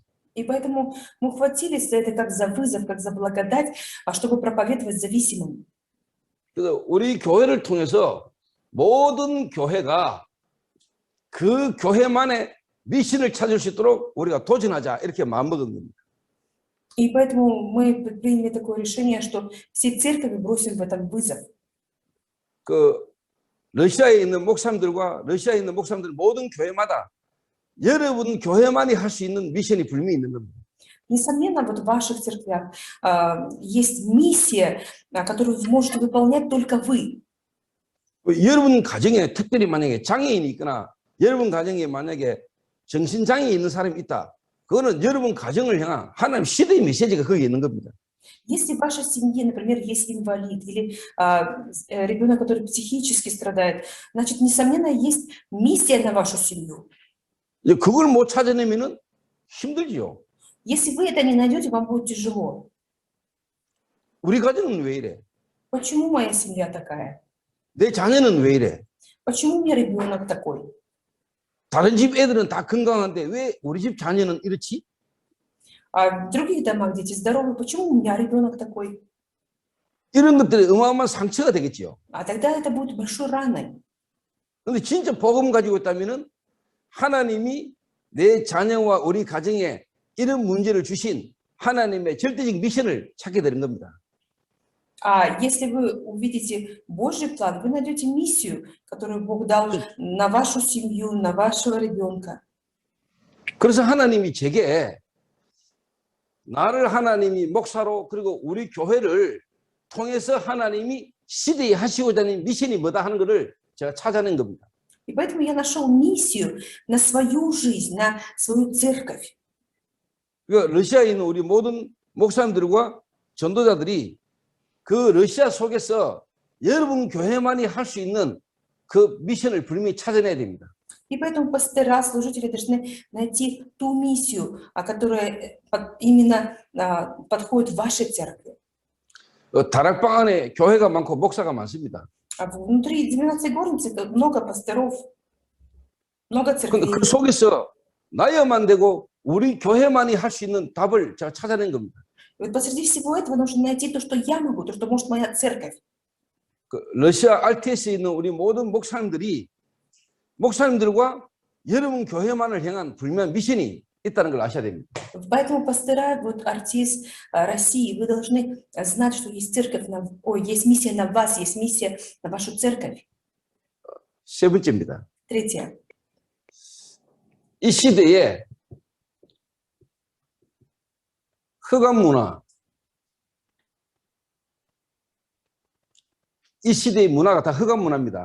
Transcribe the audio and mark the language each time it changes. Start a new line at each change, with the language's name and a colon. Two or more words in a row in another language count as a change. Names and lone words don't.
Russian: И поэтому мы хватились за это как за вызов, как за благодать, чтобы проповедовать зависимым.
Korean: 그래서 우리 교회를 통해서 모든 교회가 그 교회만의 미션을 찾을 수 있도록 우리가 도전하자 이렇게 마음먹은 겁니다.
Russian: И поэтому мы приняли такое решение, что все церкви бросим в этом вызов.
Korean: 그 러시아에 있는 목사님들과 러시아에 있는 목사님들 모든 교회마다 여러분 교회만이 할 수 있는 미션이 분명히 있는 겁니다.
Russian: Несомненно, вот в ваших церквях есть миссия, которую можете выполнять только вы.
Korean: 여러분 가정에 특별히 만약에 장애인이 있거나 여러분 가정에 만약에 정신장애 있는 사람이 있다. 그거는 여러분 가정을 향한 하나님 시대의 메시지가 거기에 있는 겁니다.
Russian: Если в вашей семье, например, есть инвалид или ребенок, который психически страдает, значит, несомненно, есть миссия на вашу семью.
Korean: 그걸 못 찾아내면은 힘들지요.
Russian: Если вы это не найдете, вам будет тяжело.
Korean: 우리 가정은 왜 이래?
Russian: Почему моя семья такая?
Korean: 내 자녀는 왜 이래?
Russian: Почему у меня ребенок такой?
Korean: 다른 집 애들은 다 건강한데 왜 우리 집 자녀는 이렇지?
Russian: А в других домах дети здоровы, почему у меня ребенок такой?
Korean: 이런 것들이 어마어마한 상처가 되겠지요.
Russian: А тогда это будет большой раной.
Korean: 그런데 진짜 복음 가지고 있다면은 하나님이 내 자녀와 우리 가정에 이런 문제를 주신 하나님의 절대적 미션을 찾게 되는 겁니다.
Russian: А если вы увидите Божий план, вы найдете миссию, которую Бог дал на вашу семью, на вашего ребенка.
Korean: 그래서 하나님이 제게 나를 하나님이 목사로 그리고 우리 교회를 통해서 하나님이 시대에 하시고자 하는 미션이 뭐다 하는 것을 제가 찾아낸 겁니다.
Russian: И поэтому я нашел миссию на свою жизнь, на свою церковь.
Korean: 그러니까 러시아에 있는 우리 모든 목사님들과 전도자들이 그 러시아 속에서 여러분 교회만이 할 수 있는 그 미션을 분명히 찾아내야 됩니다.
Russian: И поэтому пастора, служители должны найти ту миссию, которая именно подходит вашей церкви.
Korean: 다락방 안에 교회가 많고 목사가 많습니다.
Russian: А внутри 12 горницы много пасторов, много
Korean: 그런데
Russian: церквей.
Korean: 그 속에서 나야만 되고 우리 교회만이 할 수 있는 답을 제가 찾아낸 겁니다.
Russian: И вот посреди всего этого нужно найти то, что я могу, то, что может моя церковь.
Korean: 그 러시아 RTS에 있는 우리 모든 목사님들과 여러분 교회만을 향한 분명한 미션이 있다는 걸 아셔야 됩니다.
Russian: Поэтому пастора, вот артист России, вы должны знать, что есть церковь, есть миссия на вас, есть миссия на вашу церковь.
Korean: 세 번째입니다.
Russian: Третье.
Korean: 이 시대에 흑암 문화, 이 시대의 문화가 다 흑암 문화입니다.